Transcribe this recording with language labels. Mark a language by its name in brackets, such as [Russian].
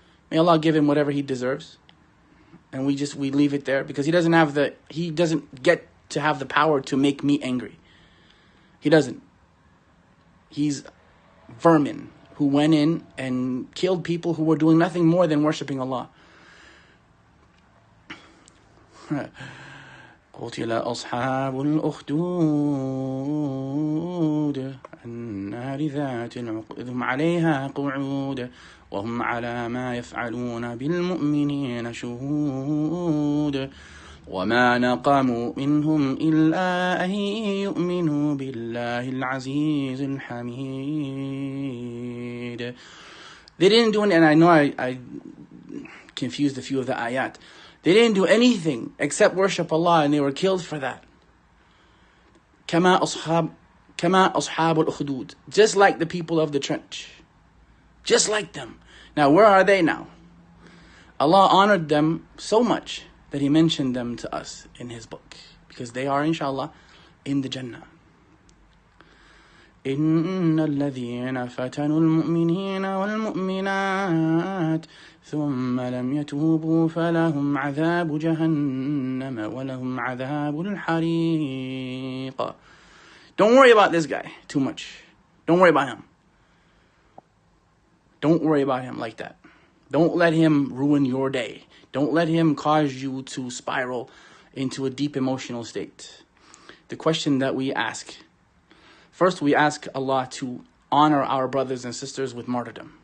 [English] May Allah give him whatever he deserves. And we leave it there because he doesn't get to have the power to make me angry. He doesn't. He's vermin who went in and killed people who were doing nothing more than worshipping Allah. [Arabic] قتل أصحاب الأخدود النار ذات الوقود هم عليها قعود وهم على ما يفعلون بالمؤمنين شهود وما نقموا منهم إلا أن يؤمنوا بالله العزيز الحميد. [English] They didn't do anything, and I know I confused a few of the ayat. They didn't do anything except worship Allah, and they were killed for that. [Arabic] كما أصحاب الأخدود, [English] just like the people of the trench, just like them. Now, where are they now? Allah honored them so much that He mentioned them to us in His book, because they are, inshallah, in the Jannah. [Arabic] إن الذين فتنوا المؤمنين والمؤمنات ثم لم يتوبوا فلهم عذاب جهنم ولهم عذاب الحريق. [English] Don't worry about this guy too much. Don't worry about him. Don't worry about him like that. Don't let him ruin your day. Don't let him cause you to spiral into a deep emotional state. the question that we ask. First, we ask Allah to honor our brothers and sisters with martyrdom.